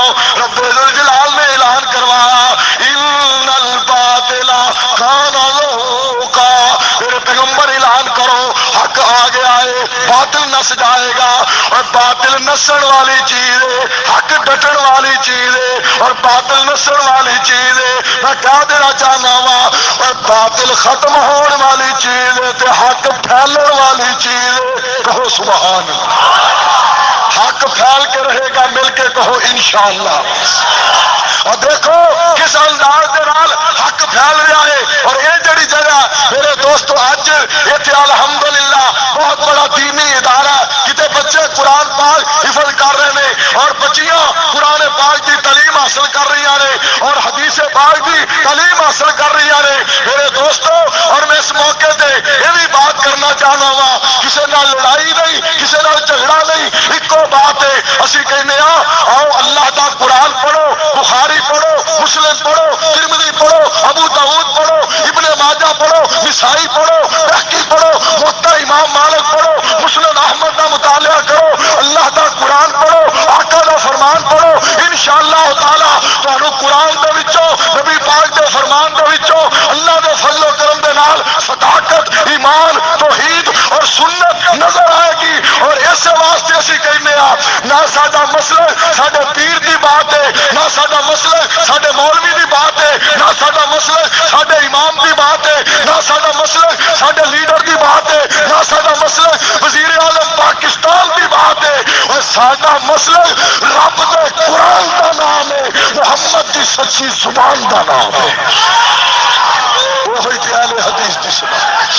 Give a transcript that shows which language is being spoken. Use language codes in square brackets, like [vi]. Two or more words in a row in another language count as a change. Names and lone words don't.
[pa] رب ذوالجلال نے اعلان کروایا [ar] ان الباطل کان زہوقا [pa] میرے پیغمبر اعلان کرو حق آ گیا ہے باطل نس جائے گا اور باطل نسن والی چیز ہے حق ڈٹن والی چیز ہے اور باطل نسن والی چیز ہے میں کہہ دینا چاہنا وا اور باطل ختم ہون والی چیز ہے تے حق پھیلن والی چیز ہے کہو کہو [ar] سبحان اللہ۔ [ur] حق پھیل کے رہے گا، مل کے کہو انشاءاللہ۔ [pa] اور دیکھو کس انداز دے نال حق پھیل رہا ہے۔ [ur] اور یہ جڑی جگہ میرے دوستو اج ایتھے الحمدللہ بہت بڑا دینی ادارہ، کتے بچے قرآن پاک حفظ کر رہے ہیں اور بچیاں قرآن پاک کی تعلیم حاصل کر رہی ہیں اور حدیث پاک کی تعلیم حاصل کر رہی ہیں میرے دوستو۔ [pa] اور میں اس موقع تے یہ بھی بات کرنا چاہنا وا، کسی نال لڑائی نہیں، کسی نال جھگڑا نہیں، ایکو بات ہے، اسی کہنے آؤ اللہ دا قرآن پڑھو، بخاری پڑھو، مسلم پڑھو، ترمذی پڑھو، ابو داؤد پڑھو، ابن ماجہ پڑھو، نسائی پڑھو، بہقی پڑھو، موطا امام مالک پڑھو، مسند احمد کا مطالعہ کرو، اللہ دا قرآن پڑھو، آقا دا فرمان پڑھو، انشاءاللہ تعالی تانوں قرآن دے وچوں، نبی پاک دے فرمان دے وچوں اللہ دے فضل و کرم دے نال صداقت، ایمان، توحید اور سنت نظر آئے گی۔ اور اس واسطے اسی کہنے آ، نہ ساڈا مسلک ساڈے پیر دی بات ہے، نہ ساڈا مسلک ساڈے مولوی دی بات ہے، نہ ساڈا مسلک ساڈے امام دی بات ہے، نہ ساڈا مسلک ساڈے لیڈر دی بات ہے، نہ ساڈا مسلک وزیر اعظم پاکستان دی بات ہے، اور ساڈا مسلک رب دے قرآن دا نام ہے، محمد دی سچی زبان دا نام ہے، وہی تے اہل حدیث دی زبان۔